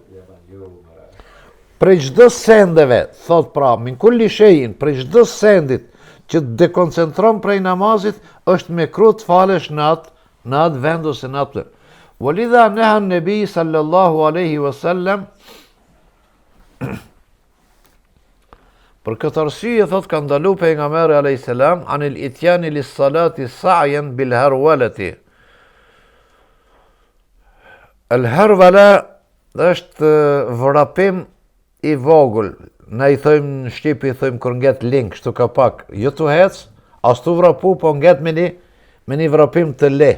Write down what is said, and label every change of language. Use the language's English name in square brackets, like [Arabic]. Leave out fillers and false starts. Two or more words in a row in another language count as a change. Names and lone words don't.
[Albanian] Prej çdo sendeve, thot pra, [Arabic] من كل شيء, [Albanian] prej çdo sendit që dekoncentron prej namazit, është me kru të falesh në atë vend ose në atë. [Arabic] ولهذا نهى النبي صلى الله عليه وسلم, [Albanian] për këtë arsye, thot, ka ndalu pejgamberi [Arabic] عليه السلام عن الإتيان للصلاة سعيا بالهرولة. [Albanian] El harwala është vrapim i vogël. Ne i thojmë në Shqip, i thojmë kur nget link, kështu ka pak, jo të hec, as tu vrapu, po nget me një vrapim të lehtë.